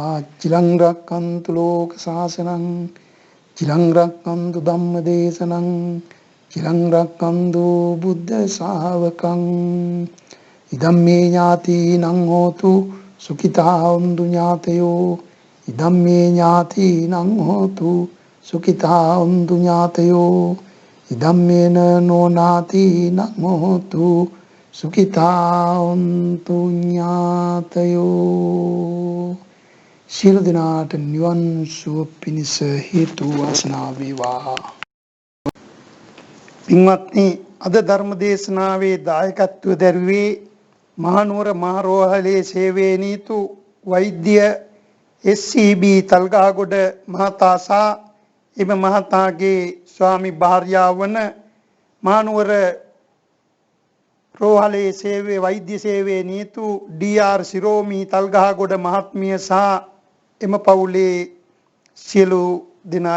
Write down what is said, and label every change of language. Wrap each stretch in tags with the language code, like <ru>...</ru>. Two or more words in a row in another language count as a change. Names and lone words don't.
<pi>චිරං රක්ඛන්තු ලෝක සාසනං චිරං රක්ඛන්තු ධම්ම දේශනං චිරං රක්ඛන්තු බුද්ධ ශාවකං ඉදම්මේ ඥාතිනං හෝතු සුඛිතා හොන්තු ඥාතයෝ ඉදම්මේ ඥාතිනං හෝතු සුඛිතා හොන්තු ඥාතයෝ ඉදම්මේන නොනාතිනං හෝතු සුඛිතා හොන්තු ඥාතයෝ.</pi> <si>සියලු දෙනාට නිවන් සුව පිණිස හේතු වාසනා වේවා. පින්වත්නි, අද ධර්ම දේශනාවේ දායකත්වය දරුවේ මහනුවර මහරෝහලේ සේවයේ නීතු වෛද්‍ය SCB තල්ගහගොඩ මහතා සහ එම මහතාගේ ස්වාමි භාර්යාව වන මහනුවර රෝහලේ සේවයේ වෛද්‍ය සේවයේ නීතු DR සිරෝමි තල්ගහගොඩ මහත්මිය සහ එම පවුලේ සියලු දෙනායි.</si>